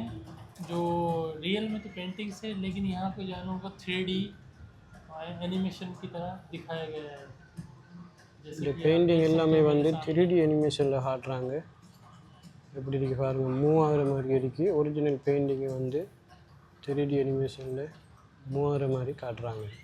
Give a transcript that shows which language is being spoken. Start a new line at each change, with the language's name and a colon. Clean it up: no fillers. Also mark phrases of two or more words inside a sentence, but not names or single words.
Hindi: जो रियल में तो पेंटिंग्स है, लेकिन यहाँ पे जानों को
English: 3D animation
Hindi: की तरह दिखाया गया है.
Tamil: இந்த பெயிண்டிங் எல்லாமே வந்து 3D அனிமேஷனில் காட்டுறாங்க. எப்படி இருக்குது பாருங்கள், மூவ் ஆகிற மாதிரி இருக்குது. ஒரிஜினல் பெயிண்டிங்கை வந்து 3D அனிமேஷனில் மூவ் ஆகிற மாதிரி காட்டுறாங்க.